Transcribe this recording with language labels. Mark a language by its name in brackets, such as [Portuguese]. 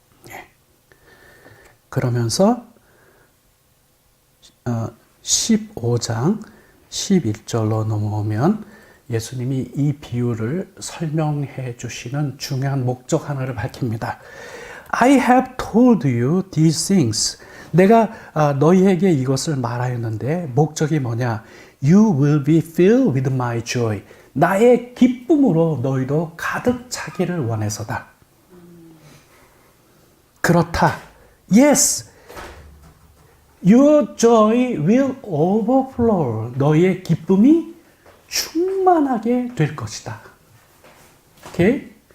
[Korean] 예. 그러면서 15장 11절로 넘어오면 예수님이 이 비유를 설명해 주시는 중요한 목적 하나를 밝힙니다. [English] I have told you these things. [Korean] 내가 너희에게 이것을 말하였는데 목적이 뭐냐? [English] You will be filled with my joy. [Korean] 나의 기쁨으로 너희도 가득 차기를 원해서다. 그렇다. [English] Yes. Your joy will overflow. [Korean] 너희의 기쁨이 충만하게 될 것이다. 오케이?